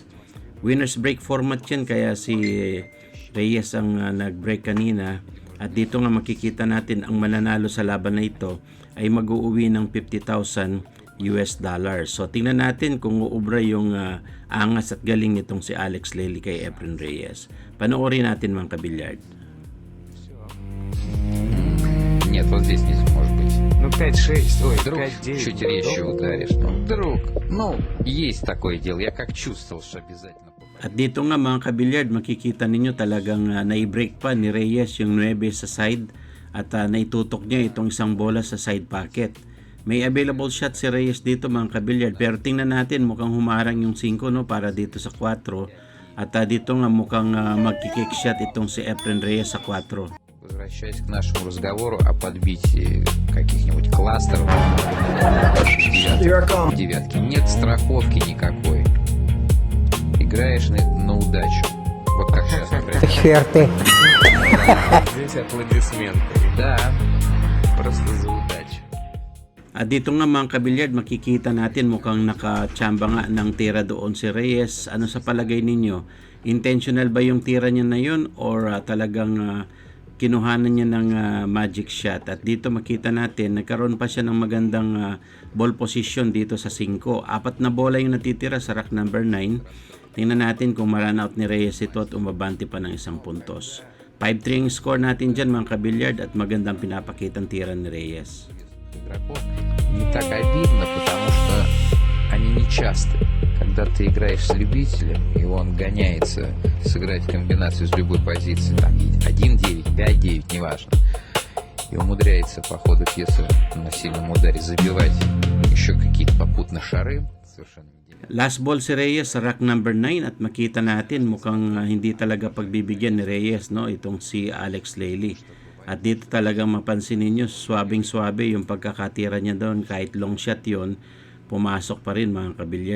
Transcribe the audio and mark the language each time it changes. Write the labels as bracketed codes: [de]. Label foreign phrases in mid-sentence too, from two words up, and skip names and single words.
[en] Winners break format [tl] yan, kaya si Reyes ang nag-break kanina. At dito nga makikita natin ang mananalo sa laban na ito ay mag-uuwi ng $50,000. So tingnan natin kung uubra yung angas at galing nitong si Alex Lely kay Efren Reyes. Panoorin natin mga kabilyard. [ru] Нет, вот здесь не может быть. Ну 5-6, ой, Вдруг 5-9. чуть резче ударишь. Ну, вдруг. Ну, есть такое дело. Я как чувствовал, что обязательно. [tl] At dito nga mga kabilyard, makikita ninyo talagang nai-break pa ni Reyes yung 9 sa side at naitutok niya itong isang bola sa [en] side pocket. [tl] May [en] available shot [tl] si Reyes dito mga kabilyard, pero tingnan natin mukhang humarang yung 5 no, para dito sa 4. At dito nga mukhang magkikick shot itong si Efren Reyes sa 4. [ru] Возвращаясь к нашему разговору о подбитии каких-нибудь кластеров девятки. Нет страховки никакой. Играешь на удачу. Вот как сейчас, например. Здесь аплодисменты. Да. Просто за удачу. [tl] At dito nga mga kabilyard, makikita natin mukhang nakachamba nga ng tira doon si Reyes. Ano sa palagay ninyo? Intentional ba yung tira niya na yun or talagang kinuhanan niya ng [en] magic shot? [tl] At dito makita natin, nagkaroon pa siya ng magandang [en] ball position [tl] dito sa 5. 4 na bola yung natitira sa [en] rack number [tl] 9. Tingnan natin kung ma-run out ni Reyes ito at umabante pa ng 1 puntos. 5-3 ang score natin dyan mga kabilyard at magandang pinapakitang tira ni Reyes. [ru] Игроков не так обидно, потому что они не часто. Когда ты играешь с любителем, и он гоняется сыграть комбинацию с любой позиции, там 1-9, 5-9, неважно, и умудряется по ходу пьесы на сильном ударе забивать еще какие-то попутно шары, совершенно не. [en] Last ball [tl] si Reyes sa [en] rack number [tl] 9 at makita natin mukhang hindi talaga pagbibigyan ni Reyes no, itong si Alex Lely. At dito talagang mapansin ninyo, swabing-swabe yung pagkakatira niya doon, kahit [en] long shot [tl] yon, pumasok pa rin mga kabilyard.